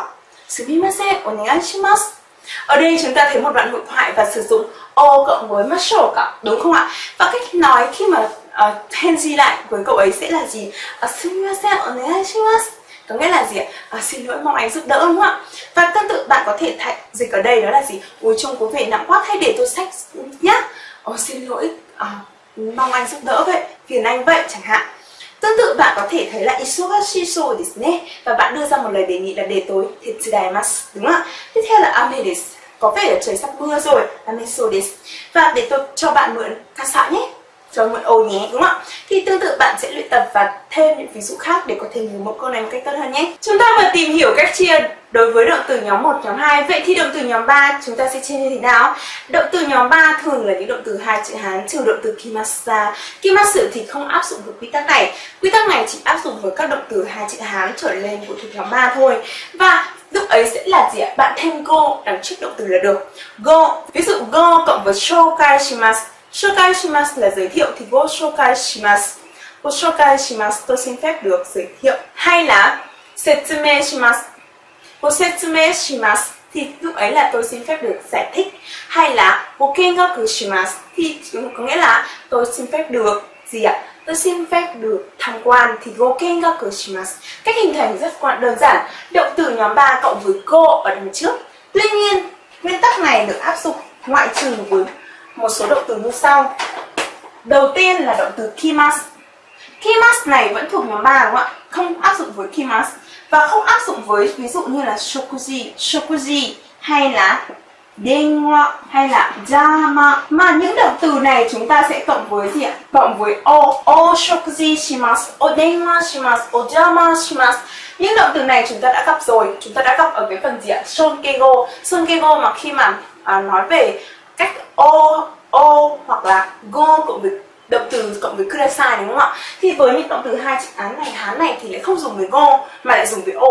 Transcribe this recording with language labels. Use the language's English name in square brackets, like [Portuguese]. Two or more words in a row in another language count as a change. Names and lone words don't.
[Japanese] すみません、お願いします. [Vietnamese] Ở đây chúng ta thấy một đoạn hội thoại và sử dụng o cộng với [Japanese] ましょうか, [Vietnamese] đúng không ạ? Và cách nói khi mà Henji lại với cậu ấy sẽ là gì? [Japanese] すみません、お願いします. [Vietnamese] Có nghĩa là gì ạ? Xin lỗi, mong anh giúp đỡ, đúng không ạ? Và tương tự bạn có thể dịch ở đây đó là gì? Ôi trông có vẻ nặng quá, hay để tôi xách nhá. Xin lỗi, mong anh giúp đỡ vậy, phiền anh vậy chẳng hạn. Tương tự bạn có thể thấy là [Japanese] 忙しそうですね, [Vietnamese] và bạn đưa ra một lời đề nghị là để tối tetsudaimasu, đúng không ạ? Tiếp theo là [Japanese] 雨です, [Vietnamese] có vẻ là trời sắp mưa rồi, [Japanese] 雨そうです. [Vietnamese] Và để tôi cho bạn mượn kasa nhé, cho mượn ô nhé, đúng không ạ? Thì tương tự bạn sẽ luyện tập và thêm những ví dụ khác để có thể hiểu một câu này một cách tốt hơn nhé. Chúng ta vừa tìm hiểu cách chia đối với động từ nhóm 1, nhóm 2. Vậy thì động từ nhóm 3 chúng ta sẽ chia như thế nào? Động từ nhóm 3 thường là những động từ 2 chữ Hán trừ động từ kimasu. Kimasu thì không áp dụng với quy tắc này. Quy tắc này chỉ áp dụng với các động từ 2 chữ Hán trở lên của thuộc nhóm 3 thôi. Và lúc ấy sẽ là gì ạ? Bạn thêm go đằng trước động từ là được. Go, ví dụ go cộng với [Japanese] 紹介します. 紹介します [Vietnamese] là giới thiệu thì [Japanese] ご紹介します. ご紹介します, [Vietnamese] tôi xin phép được giới thiệu. Hay là [Japanese] 説明します. ご説明します [Vietnamese] thì lúc ấy là tôi xin phép được giải thích. Hay là [Japanese] ご見学します [Vietnamese] thì có nghĩa là tôi xin phép được gì ạ? Tôi xin phép được tham quan thì [Japanese] ご見学します. [Vietnamese] Cách hình thành rất đơn giản. Động từ nhóm 3 cộng với go ở đằng trước. Tuy nhiên, nguyên tắc này được áp dụng ngoại trừ với một số động từ như sau. Đầu tiên là động từ kimasu. Kimasu này vẫn thuộc nhóm 3 đúng không ạ? Không áp dụng với kimasu. Và không áp dụng với ví dụ như là shokuji, shokuji hay là denwa hay là jama. Mà những động từ này chúng ta sẽ cộng với gì ạ? Cộng với [Japanese] お食事します、お電話します、お邪魔します. [Vietnamese] Những động từ này chúng ta đã gặp rồi, chúng ta đã gặp ở cái phần gì ạ? Sonkego mà khi mà nói về cách o hoặc là go cộng với động từ cộng với kudasai, đúng không ạ? Thì với những động từ hai chữ Hán này thì lại không dùng với go mà lại dùng với o.